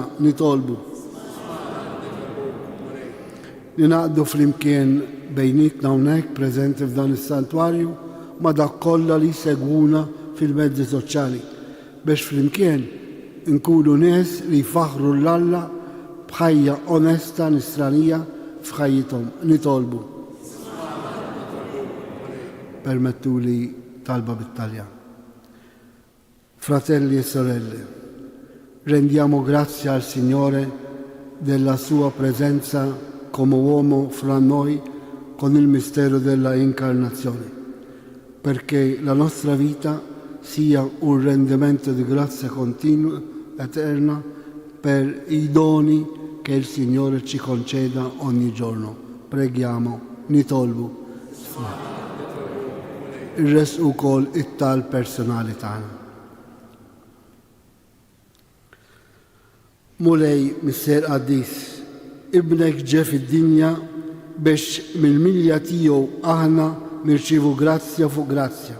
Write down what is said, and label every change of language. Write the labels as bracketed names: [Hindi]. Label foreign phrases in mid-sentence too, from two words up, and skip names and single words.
[Maltese] Nitolbu li naqdu flimkien bejnietna hawnhekk preżenti f'dan is-saltwarju ma' dak kollha li jsegwuna fil-mezzi soċjali biex flimkien nkunu nies li jfaħru l-Alla b'ħajja onesta nisranija f'ħajjithom. Nitolbu. Permettuli talba bit-Taljan. [Italian] Fratelli e sorelle, rendiamo grazie al Signore della sua presenza come uomo fra noi con il mistero della incarnazione, perché la nostra vita sia un rendimento di grazia continua, eterna, per i doni che il Signore ci conceda ogni giorno. Preghiamo. [Maltese] Nitolbu. Ir-res ukoll it-tal personali tagħna. Mulej Mister Qaddis, ibnek ġe fid-dinja biex mill-milja tiegħu aħna nirċievu grazzja fuq grazzja.